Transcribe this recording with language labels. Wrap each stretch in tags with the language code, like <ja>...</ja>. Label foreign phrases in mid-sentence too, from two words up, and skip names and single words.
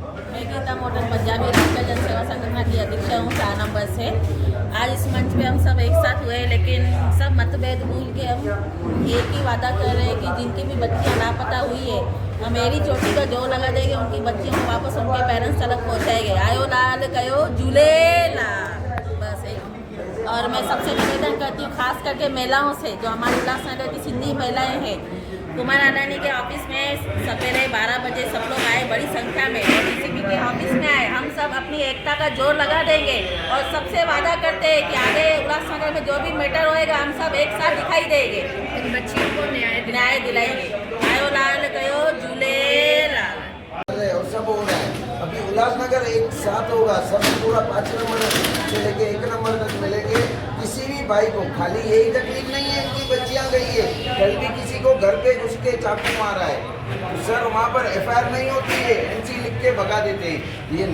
<hi>मैं गीता मोटर पंजाबी राष्ट्रीय जनसेवा संगठन की अध्यक्ष हूँ 4 नंबर से। आज इस मंच पे हम सब एक साथ हुए, लेकिन सब मतभेद भूल के हम एक ही वादा कर रहे हैं कि जिनकी भी बच्चियाँ लापता हुई है, हम मेरी चोटी का जोर लगा देंगे, उनकी बच्चियों को वापस उनके पेरेंट्स तक पहुँचाएंगे।</hi> <sd>आयो लाल कयो झूलेलाल,</sd> <hi>बस एक। और मैं सबसे निवेदन करती हूँ, खास करके महिलाओं से, जो हमारे उल्लासनगर की सिंधी महिलाएँ हैं, कुमार अडानी के ऑफिस में सवेरे 12 बजे सब लोग आए बड़ी संख्या में, DCP के ऑफिस में आए। हम सब अपनी एकता का जोर लगा देंगे और सबसे वादा करते हैं कि आगे उल्लासनगर में जो भी मैटर होएगा हम सब एक साथ दिखाई देंगे, बच्चियों को न्याय दिलाएंगे।</hi> <sd>आयो लाल कयो झूलेलाल।</sd> <hi>और सब हो रहा है, अभी उल्लासनगर एक साथ होगा, सब पूरा 5 नंबर से लेके 1 नंबर तक मिलेंगे। किसी भी भाई को खाली यही तकलीफ नहीं है, इनकी बच्चियां गई है, कल भी किसी को घर पे घुस के चाकू मारा है, तो सर वहाँ पर FIR नहीं होती है, NC लिख के भगा देते हैं।</hi>